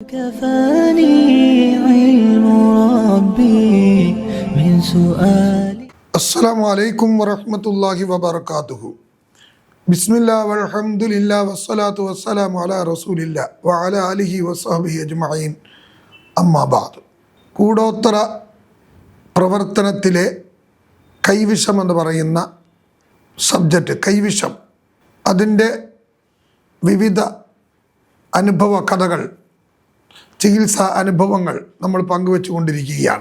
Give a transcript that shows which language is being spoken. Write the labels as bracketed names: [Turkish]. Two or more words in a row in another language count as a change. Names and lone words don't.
[Arabic] كفاني علم ربي من سؤالي. السلام عليكم ورحمة الله وبركاته. بسم الله والحمد لله والصلاة والسلام على رسول الله وعلى آله وصحبه أجمعين. أما بعد. [Malayalam] കൂടോത്തര പ്രവർത്തനത്തിലെ കൈവിഷം എന്ന് പറയുന്ന സബ്ജക്റ്റ്, കൈവിഷം, അതിൻ്റെ വിവിധ അനുഭവ കഥകൾ, ചികിത്സാ അനുഭവങ്ങൾ നമ്മൾ പങ്കുവെച്ചുകൊണ്ടിരിക്കുകയാണ്.